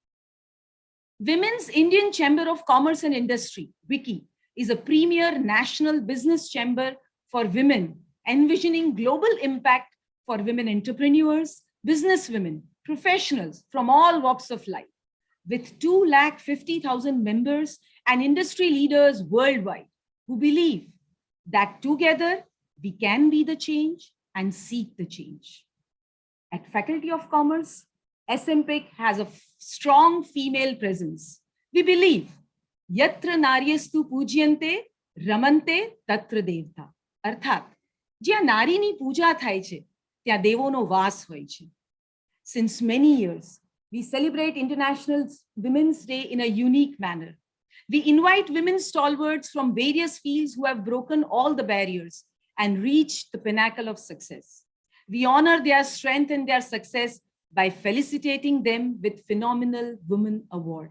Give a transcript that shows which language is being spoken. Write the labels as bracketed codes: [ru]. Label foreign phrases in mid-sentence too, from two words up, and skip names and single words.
[en] Women's Indian Chamber of Commerce and Industry, WICI, is a premier national business chamber for women, envisioning global impact for women entrepreneurs, businesswomen, professionals from all walks of life, with 250,000 members and industry leaders worldwide who believe that together we can be the change and seek the change. At Faculty of Commerce, SMPIC has a strong female presence. We believe, [sa] यत्र नार्यस्तु पूज्यन्ते रमन्ते तत्र देवता. [gu] અર્થાત જ્યાં નારીની પૂજા થાય છે ત્યાં દેવોનો વાસ હોય છે. [en] Since many years, we celebrate International Women's Day in a unique manner, We invite women stalwarts from various fields who have broken all the barriers and reached the pinnacle of success. We honor their strength and their success by felicitating them with Phenomenal Women Award.